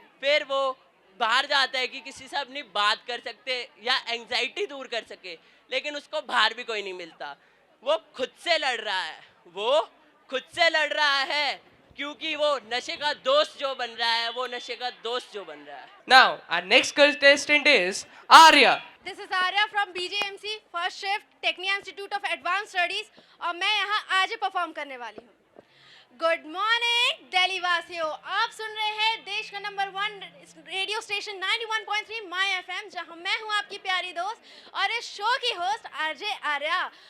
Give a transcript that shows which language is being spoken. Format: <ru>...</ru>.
<hi>फिर वो बाहर जाता है कि किसी से अपनी बात कर सकते या एंग्जाइटी दूर कर सके, लेकिन उसको बाहर भी कोई नहीं मिलता। वो खुद से लड़ रहा है, वो खुद से लड़ रहा है, क्योंकि वो नशे का दोस्त जो बन रहा है, वो नशे का दोस्त जो बन रहा है।</hi> <en>Now, our next contestant is Arya. This is Arya from BJMC first shift Tecnia institute of advance studies</en> <hi>और मैं यहाँ आज परफॉर्म करने वाली हूँ। गुड मॉर्निंग दिल्ली वासियों, आप सुन रहे हैं देश का number 1 radio station 91.3 my FM, जहाँ मैं हूँ आपकी प्यारी दोस्त और इस शो की होस्ट आरजे आर्या।</hi>